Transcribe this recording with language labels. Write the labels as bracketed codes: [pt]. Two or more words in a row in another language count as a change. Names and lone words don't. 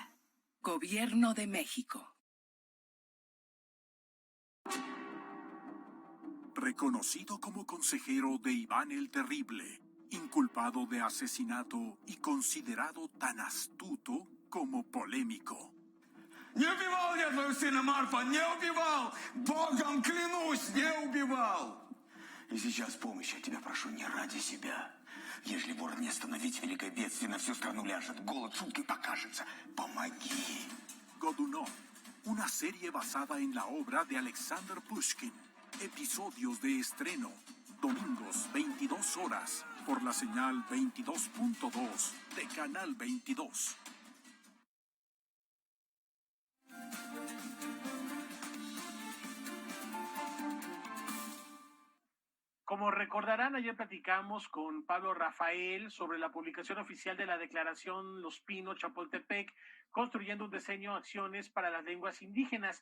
[es] Gobierno de México. Reconocido como consejero de Iván el Terrible, inculpado de asesinato y considerado tan astuto como polémico. [ru] Не убивал я твою сына Марфа, не убивал! Богом клянусь, не убивал! И сейчас помощи я тебя прошу не ради себя. Если вор не остановить, великое бедствие на всю страну ляжет. Голод шуткой покажется. Помоги. [es] Godunov, una serie basada en la obra de Alexander Pushkin. Episodios de estreno, domingos 22 horas por la señal 22.2 de Canal 22. Como recordarán, ayer platicamos con Pablo Rafael sobre la publicación oficial de la declaración Los Pinos Chapultepec, construyendo un diseño de acciones para las lenguas indígenas.